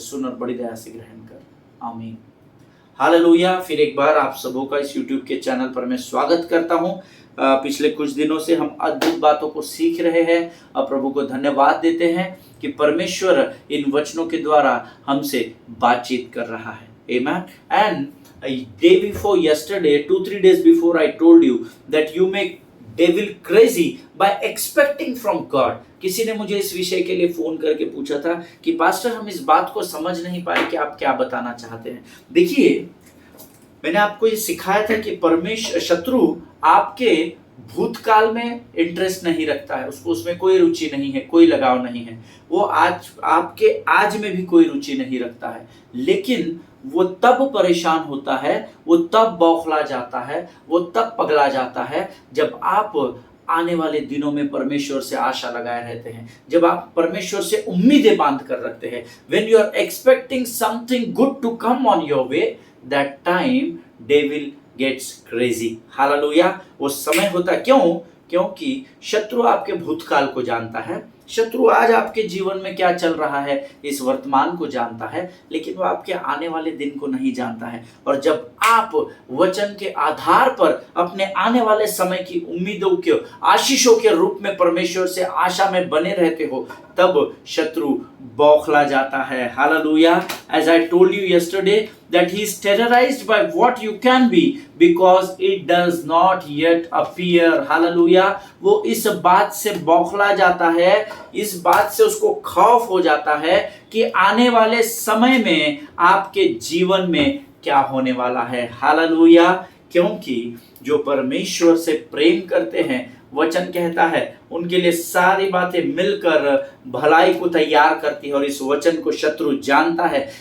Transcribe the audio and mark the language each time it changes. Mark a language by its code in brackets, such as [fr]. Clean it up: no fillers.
[hi] सुन और बड़ी दया से ग्रहण कर, आमीन। हालेलुया। फिर एक बार आप सबों का इस YouTube के चैनल पर मैं स्वागत करता हूं। पिछले कुछ दिनों से हम अद्भुत बातों को सीख रहे हैं और प्रभु को धन्यवाद देते हैं कि परमेश्वर इन वचनों के द्वारा हमसे बातचीत कर रहा है। [en] Amen. And day before yesterday, 2-3 days before, I told you that you may devil crazy by expecting from God. [hi] किसी ने मुझे इस विषय के लिए फोन करके पूछा था कि पास्टर हम इस बात को समझ नहीं पाए कि आप क्या बताना चाहते हैं। देखिए, मैंने आपको ये सिखाया था कि परमेश्वर शत्रु आपके भूतकाल में इंटरेस्ट नहीं रखता है, उसको उसमें कोई रुचि नहीं है, कोई लगाव नहीं है। वो आज आपके आज में भी कोई रुचि नहीं रखता है, लेकिन वो तब परेशान होता है, वो तब बौखला जाता है, वो तब पगला जाता है जब आप आने वाले दिनों में परमेश्वर से आशा लगाए रहते हैं, जब आप परमेश्वर से उम्मीदें बांध कर रखते हैं। [en] When you are expecting something good to come on your way, that time devil gets crazy. [hi] Hallelujah. वो समय होता क्यों? क्योंकि शत्रु आपके भूतकाल को जानता है, शत्रु आज आपके जीवन में क्या चल रहा है इस वर्तमान को जानता है, लेकिन वो आपके आने वाले दिन को नहीं जानता है। और जब आप वचन के आधार पर अपने आने वाले समय की उम्मीदों के आशीषों के रूप में परमेश्वर से आशा में बने रहते हो, तब शत्रु बौखला जाता है। Hallelujah. [en] As I told you yesterday that he is terrorized by what you can be because it does not yet appear. [hi] Hallelujah. वो इस बात से बौखला जाता है, इस बात से उसको खौफ हो जाता है कि आने वाले समय में आपके जीवन में क्या होने वाला है। हालेलुया। क्योंकि जो परमेश्वर से प्रेम करते हैं, वचन कहता है उनके लिए सारी बातें मिलकर भलाई को तैयार करती है, और इस वचन को शत्रु जानता है।